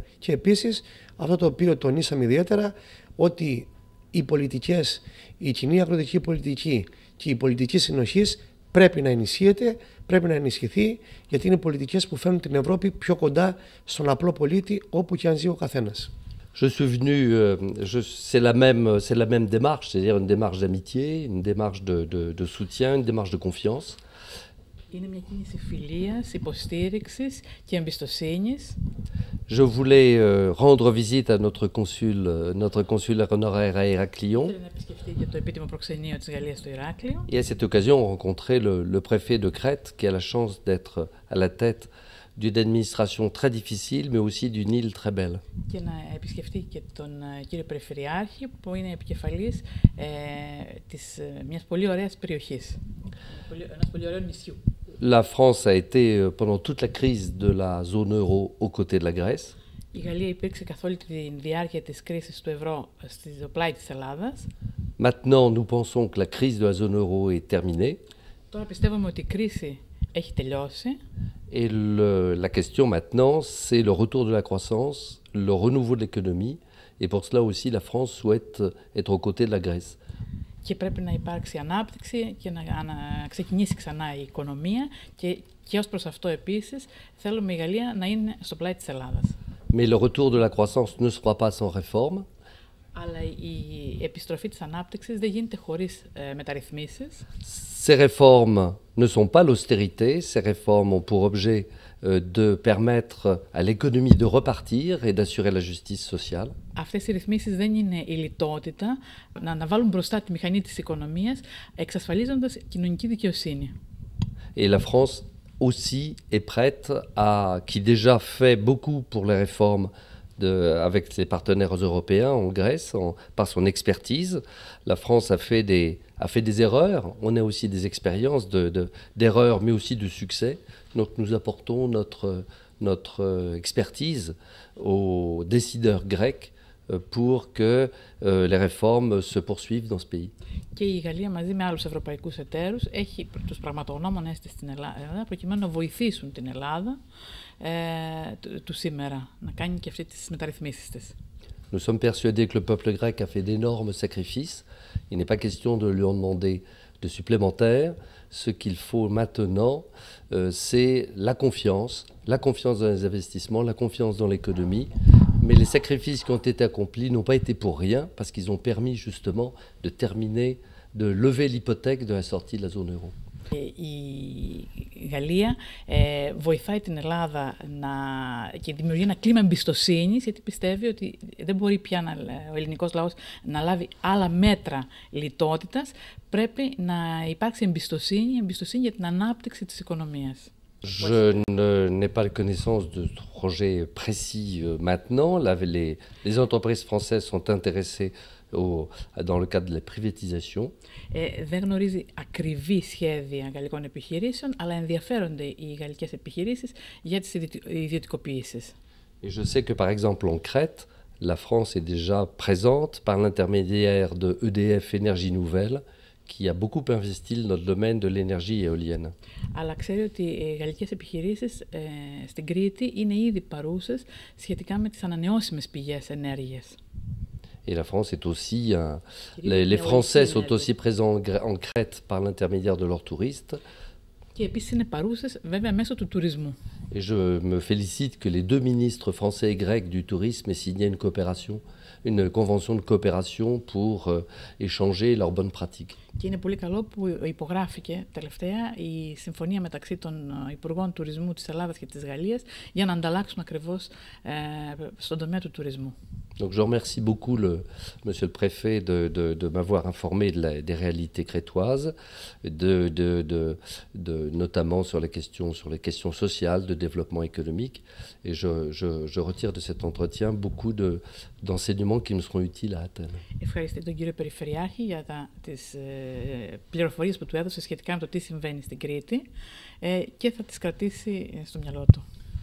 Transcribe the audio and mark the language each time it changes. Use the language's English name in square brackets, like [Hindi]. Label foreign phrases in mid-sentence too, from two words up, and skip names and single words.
[Greek] Και επίσης αυτό το οποίο τονίσαμε ιδιαίτερα, ότι οι πολιτικές, η κοινή αγροτική πολιτική και η πολιτική συνοχής πρέπει να ενισχύεται, πρέπει να ενισχυθεί, γιατί είναι πολιτικές που φέρνουν την Ευρώπη πιο κοντά στον απλό πολίτη όπου και αν ζει ο καθένας. [French] Je suis venu, c'est la même démarche, c'est-à-dire une démarche d'amitié, une démarche de soutien, une démarche de confiance. [Greek] Είναι μια κίνηση φιλίας, υποστήριξης και εμπιστοσύνης. [French] Je voulais rendre visite à notre consul honoraire à Héraclion. [Greek] Θέλω να επισκεφτεί και το επίτιμο προξενείο της Γαλλίας στο Ηράκλειο. [French] Et à cette occasion, on rencontrait le préfet de Crète, qui a la chance d'être à la tête d'une administration très difficile, mais aussi d'une île très belle. [Greek] Και να επισκεφτεί και τον κύριο Περιφερειάρχη, που είναι επικεφαλής μιας πολύ ωραίας περιοχής, ένας πολύ ωραίου νησιού. [French] La France a été, pendant toute la crise de la zone euro, aux côtés de la Grèce. [Greek] Η Γαλλία υπήρξε καθ' όλη τη διάρκεια της κρίσης του ευρώ στο πλάι της Ελλάδας. [French] Maintenant, nous pensons que la crise de la zone euro est terminée. [Greek] Τώρα πιστεύουμε ότι η κρίση έχει τελειώσει. [French] Et la question maintenant, c'est le retour de la croissance, le renouveau de l'économie. Et pour cela aussi, la France souhaite être aux côtés de la Grèce. [Greek] Και πρέπει να υπάρξει ανάπτυξη και να ξεκινήσει ξανά η οικονομία, και ως προς αυτό επίσης θέλουμε η Γαλλία να είναι στο πλάι της Ελλάδας. [French] Mais le retour de la croissance ne se fera pas sans réforme. [Greek] Αλλά η επιστροφή της ανάπτυξης δεν γίνεται χωρίς μεταρρυθμίσεις. [French] Ces réformes ne sont pas l'austérité, ces réformes ont pour objet de permettre à l'économie de repartir et d'assurer la justice sociale. [Greek] Αυτές οι ρυθμίσεις δεν είναι η λιτότητα, να αναβάλουν μπροστά τη μηχανή της οικονομίας, εξασφαλίζοντας κοινωνική δικαιοσύνη. [French] Et la France aussi est prête qui déjà fait beaucoup pour les réformes avec ses partenaires européens en Grèce, par son expertise. La France a fait des erreurs, on a aussi des expériences d'erreurs, mais aussi de succès. Donc nous apportons notre expertise aux décideurs grecs pour que les réformes se poursuivent dans ce pays. [Greek] Και η Γαλλία μαζί με άλλους ευρωπαϊκούς εταίρους έχει τους πραγματογνώμονες της στην Ελλάδα προκειμένου να βοηθήσουν την Ελλάδα του σήμερα να κάνει και αυτή τις μεταρρυθμίσεις της. [French] Nous sommes persuadés que le peuple grec a fait d'énormes sacrifices. Il n'est pas question de lui en demander de supplémentaires. Ce qu'il faut maintenant, c'est la confiance dans les investissements, la confiance dans l'économie. Mais les sacrifices qui ont été accomplis n'ont pas été pour rien, parce qu'ils ont permis justement de terminer, de lever l'hypothèque de la sortie de la zone euro. [Greek] Η Γαλλία βοηθάει την Ελλάδα και δημιουργεί ένα κλίμα εμπιστοσύνης, γιατί πιστεύει ότι δεν μπορεί πια ο ελληνικός λαός να λάβει άλλα μέτρα λιτότητας. Πρέπει να υπάρξει εμπιστοσύνη για την ανάπτυξη της οικονομίας. [French] Je n'ai pas la connaissance de projets précis maintenant. Les entreprises françaises sont intéressées dans le cadre de la privatisation. [Greek] Δεν γνωρίζει ακριβή σχέδια γαλλικών επιχειρήσεων, αλλά ενδιαφέρονται οι γαλλικές επιχειρήσεις για τις ιδιωτικοποιήσεις. [French] Et je sais que par exemple en Crète, la France est déjà présente par l'intermédiaire de EDF Énergie Nouvelle, qui a beaucoup investi dans le domaine de l'énergie éolienne. [Greek] Αλλά ξέρει ότι οι γαλλικές επιχειρήσεις στην Κρήτη είναι ήδη παρούσες σχετικά με τις ανανεώσιμες πηγές ενέργειας. [French] Et la France est aussi... les Français sont aussi présents en Crète par l'intermédiaire de leurs touristes. [Greek] Και επίσης είναι παρούσες βέβαια μέσω του τουρισμού. [French] Et je me félicite que les deux ministres français et grecs du tourisme aient signé une convention de coopération pour échanger leurs bonnes pratiques. [Greek] Και είναι πολύ καλό που υπογράφηκε τελευταία η συμφωνία μεταξύ των Υπουργών Τουρισμού της Ελλάδας και της Γαλλίας για να ανταλλάξουν ακριβώς στον τομέα του τουρισμού. [French] Donc je remercie beaucoup monsieur le préfet de m'avoir informé des réalités crétoises, notamment sur les questions sociales, de développement économique. Et je retire de cet entretien beaucoup d'enseignements qui me seront utiles à Athènes. [Greek] Ευχαριστώ τον κύριο Περιφερειάρχη για τις πληροφορίες που του έδωσε σχετικά με το τι συμβαίνει στην Κρήτη και θα τις κρατήσει στο μυαλό του.